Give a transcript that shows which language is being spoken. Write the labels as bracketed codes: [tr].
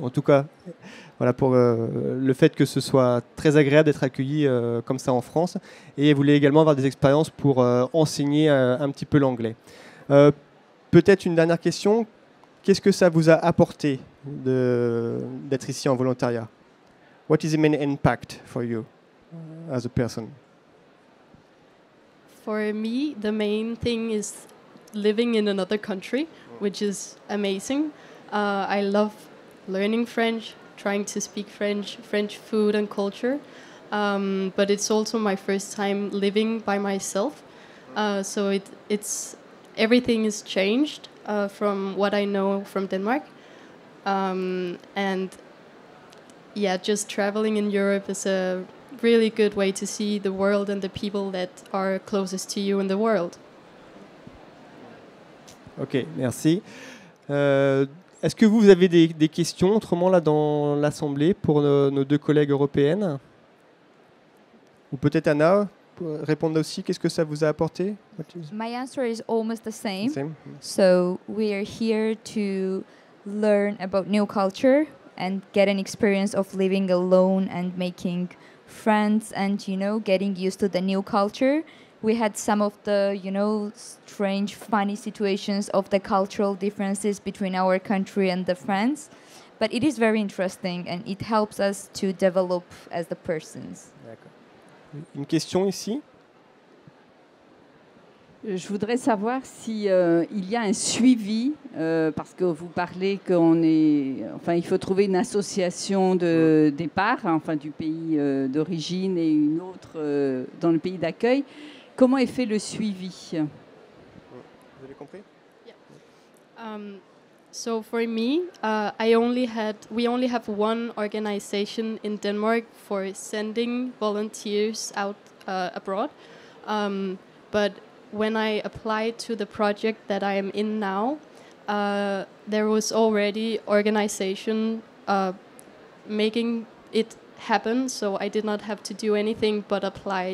[fr] En tout cas, voilà, pour le fait que ce soit très agréable d'être accueilli comme ça en France. Et elle voulait également avoir des expériences pour enseigner un petit peu l'anglais. Peut-être une dernière question. Qu'est-ce que ça vous a apporté d'être ici en volontariat? [en] What is the main impact for you as a person? For me, the main thing is living in another country, which is amazing. I love learning French, trying to speak French, French food and culture. But it's also my first time living by myself. So everything is changed from what I know from Denmark. And yeah, just traveling in Europe is a really good way to see the world and the people that are closest to you in the world. [fr] Ok, merci. Est-ce que vous avez des questions autrement là dans l'Assemblée pour nos deux collègues européennes? Ou peut-être Anna, pour répondre aussi, qu'est-ce que ça vous a apporté? [en] My answer is almost the same. Same. So we are here to learn about new culture and get an experience of living alone and making friends and, getting used to the new culture. We had some of the, strange, funny situations of the cultural differences between our country and the France. But it is very interesting and it helps us to develop as the persons. [fr] D'accord. Une question ici? Je voudrais savoir si il y a un suivi, parce que vous parlez il faut trouver une association de départ, enfin du pays d'origine et une autre dans le pays d'accueil. Comment est fait le suivi? Vous avez compris? [en] So for me, we only have one organization in Denmark for sending volunteers out abroad. But when I applied to the project that I am in now, there was already organization making it happen, so I did not have to do anything but apply.